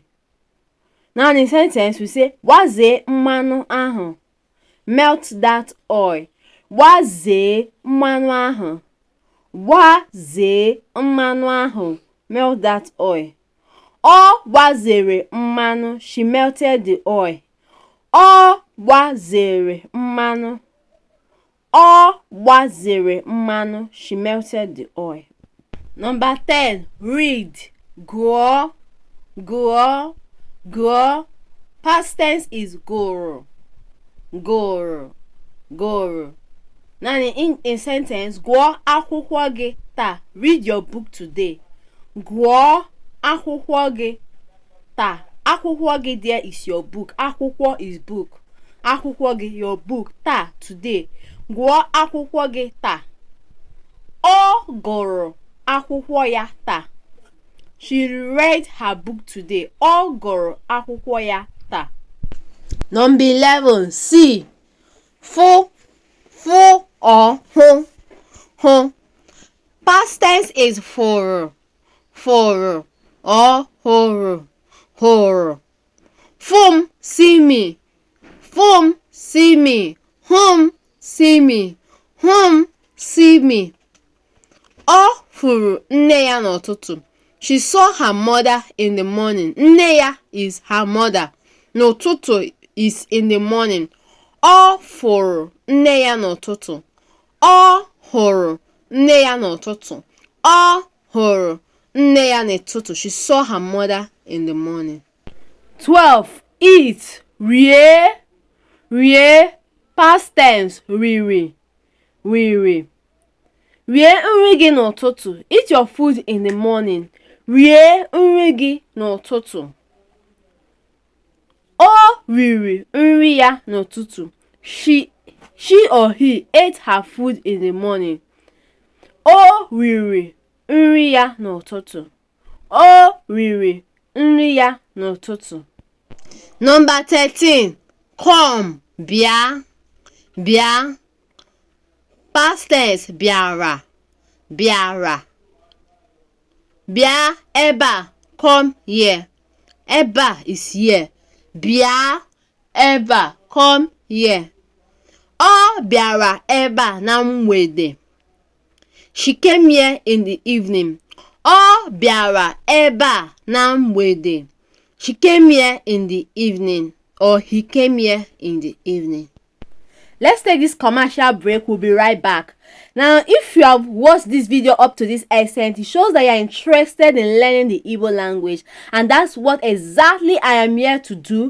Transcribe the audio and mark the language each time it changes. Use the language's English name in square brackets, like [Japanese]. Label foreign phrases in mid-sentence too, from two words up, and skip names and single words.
[English] Now in sentence we say [Igbo] wazie mmanụ ahụ. [English] Melt that oil. [Igbo] Wazie mmanụ ahụ. Wazie mmanụ ahụ. [English] Melt that oil. [Igbo] Ọ wazere mmanụ. [English] She melted the oil. [Igbo] Ọ wazere mmanụ. Ọ wazere mmanụ. [English] She melted the oil. Number 10, read. [Igbo] Gụọ. Gụọ. Gụọ. [English] Past tense is gụrụ. [Igbo] Gụrụ. Gụrụ. [English] Now in sentence, [Igbo] gụọ akwụkwọ gị taa. [English] Read your book today. [Igbo] Gụọ akwụkwọ gị taa. Akwụkwọ gị [English] there is your book. Akwụkwọ is book. [Igbo] Akwụkwọ gị, [English] your book, taa, today. [Igbo] Gụọ akwụkwọ gị taa. Ọ gụrụ akwụkwọ ya taa. [English] She read her book today. [Igbo] Ọ gụrụ akwụkwọ ya taa. [English] Number 11, see. [Igbo] Fụ. Fụ or hụ. Hụ. [English] Past tense is [Igbo] fụrụ. Fụrụ [English] or hụrụ. [Igbo] Hụrụ. [English] Fum, see me. Fum, see me. Hum, see me. Hum, see me. [Igbo] Ọ fụrụ nne ya n'ụtụtụ. [English] She saw her mother in the morning. [Igbo] Nne ya [English] is her mother. N'ụtụtụ is in the morning. [Igbo] Ọ fụrụ nne ya n'ụtụtụ. Ọ hụrụ nne ya n'ụtụtụ. Ọ hụrụ nne ya n'ụtụtụ. [English] She saw her mother in the morning. 12, eat. [Igbo] Rie. Rie. [English] Past tense riri. [Igbo] Riri. Rie nri gị n'ụtụtụ. [English] Eat your food in the morning. [Igbo] Rie nri gị n'ụtụtụ. Ọ riri nri ya n'ụtụtụ. [English] She or he ate her food in the morning. [Igbo] Ọ riri nri ya n'ụtụtụ. Ọ riri nri ya n'ụtụtụ. [English] Number 13, come. [Igbo] Bịa. Bịa. [English] Past tense bịara. [Igbo] Bịara. Bịa ebe a, [English] come here. [Igbo] Ebe a [English] is here. [Igbo] Bịa ebe a, [English] come here. [Igbo] Ọ bịara ebe a na mgbede. [English] She came here in the evening. [Igbo] Ọ bịara ebe a na mgbede. [English] She came here in the evening, or he came here in the evening. Let's take this commercial break. We'll be right back. Now, if you have watched this video up to this extent, it shows that you are interested in learning the Igbo language, and that's what exactly I am here to do.